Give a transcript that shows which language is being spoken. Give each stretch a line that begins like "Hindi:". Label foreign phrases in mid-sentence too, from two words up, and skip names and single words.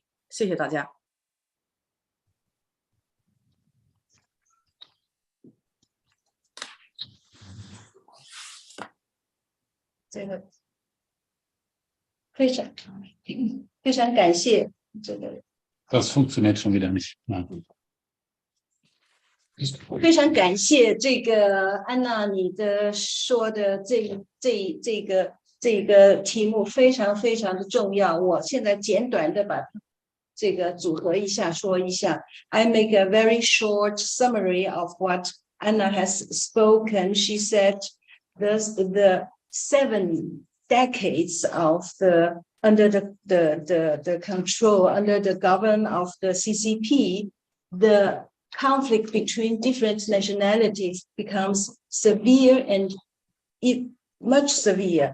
Chinese: 谢谢大家。这个非常感谢这个。
German: Das funktioniert schon wieder nicht.
Chinese: 非常感谢这个安娜，你说的这个题目非常非常的重要。我现在简短的把这个组合一下，说一下。
English: I make a very short summary of what Anna has spoken. She said, the 7 decades of under the control, under the government of the CCP, the conflict between different nationalities becomes severe and much severe.